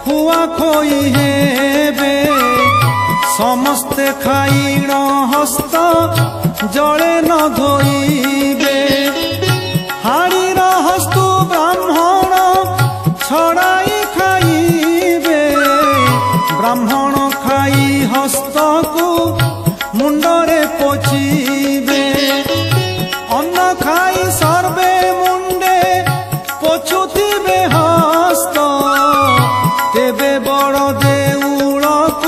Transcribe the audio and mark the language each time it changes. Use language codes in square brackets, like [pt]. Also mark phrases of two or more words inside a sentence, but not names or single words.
[or] ନୂଆ ଖୋଇ ହେବେ ସମସ୍ତେ ଖାଇଣ ହସ୍ତ ଜଳେ ନ ଧୋଇବେ ହାଡ଼ିର ହସ୍ତୁ ବ୍ରାହ୍ମଣ ଛଡ଼ାଇ ଖାଇବେ ବ୍ରାହ୍ମଣ ଖାଇ ହସ୍ତ କୁ ମୁଣ୍ଡରେ ପୋଛିବେ ଅନ୍ନ ଖାଇ ସର୍ବେ ମୁଣ୍ଡେ ପୋଛୁଥିବେ ହସ୍ତ ତେବେ ବଡ଼ ଦେଉଳ କୁ